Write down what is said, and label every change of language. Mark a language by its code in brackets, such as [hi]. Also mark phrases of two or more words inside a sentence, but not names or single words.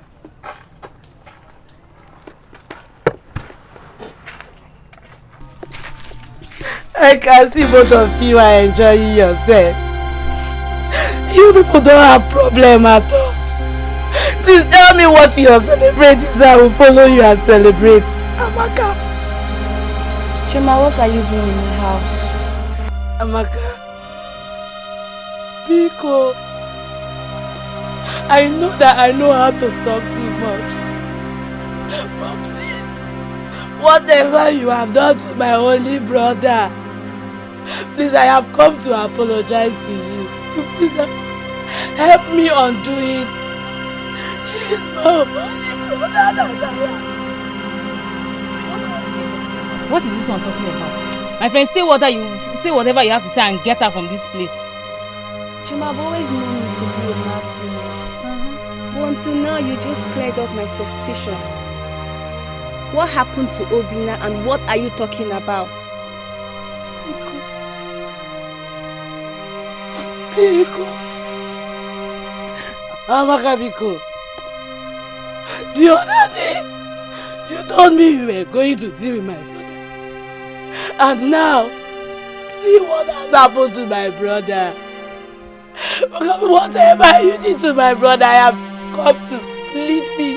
[en] I can see both of you are enjoying yourself. You people don't have problem at all. Please tell me what you are celebrating so I will follow you and celebrate. Amaka. Chima, what are you doing in my house? Amaka. Biko. I know that I know how to talk too much. But please, whatever you have done to my only brother, please, I have come to apologize to you. So please help me undo it. He is my only brother that I have. What is this one talking about? My friend, say whatever you have to say and get out from this place. Chima, I've always known you to be a mad woman. But until now, you just cleared up my suspicion. What happened to Obina and what are you talking about? Biko. Amaka Biko. The other day, you told me you were going to deal with my brother. And now, see what has happened to my brother. Whatever you did to my brother, I have come to plead me.